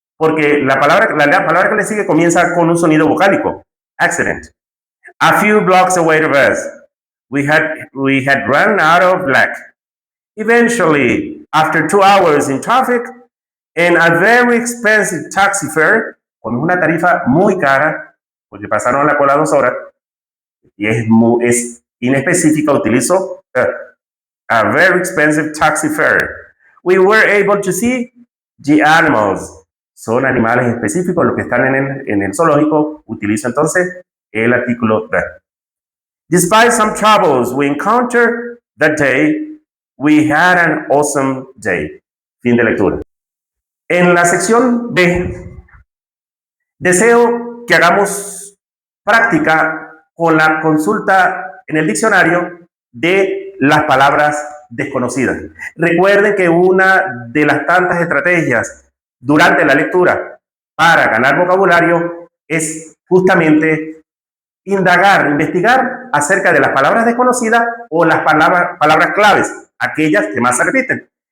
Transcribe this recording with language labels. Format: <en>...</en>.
<es>Porque la palabra que le sigue comienza con un sonido vocálico.</es> <en>Accident. A few blocks away from us, we had run out of luck. Eventually, after 2 hours in traffic and a very expensive taxi fare,</en> <es>con una tarifa muy cara, porque pasaron la cola 2 horas, y es inespecífica, utilizo</es> <en>a very expensive taxi fare. We were able to see the animals.</en> <es>Son animales específicos los que están en el zoológico. Utilizo entonces el artículo the.</es> <en>Despite some troubles we encountered that day, we had an awesome day.</en> <es>Fin de lectura. En la sección B, deseo que hagamos práctica con la consulta en el diccionario de las palabras desconocidas. Recuerden que una de las tantas estrategias durante la lectura para ganar vocabulario es justamente indagar, investigar acerca de las palabras desconocidas o las palabras claves, aquellas que más se repiten.</es>